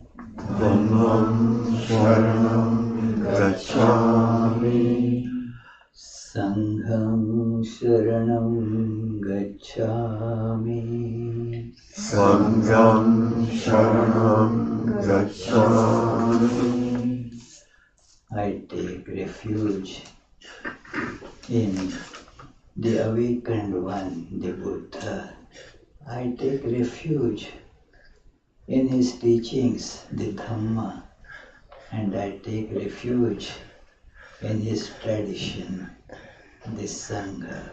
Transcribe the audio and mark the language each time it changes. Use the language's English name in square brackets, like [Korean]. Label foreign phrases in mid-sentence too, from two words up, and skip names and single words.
[Pali] Dhammam Sharanam Gacchami. Sangham Sharanam Gacchami. Sangham Sharanam Gacchami. [English] I take refuge in the awakened one, the Buddha. I take refuge in his teachings, the Dhamma, and I take refuge in his tradition, the Sangha.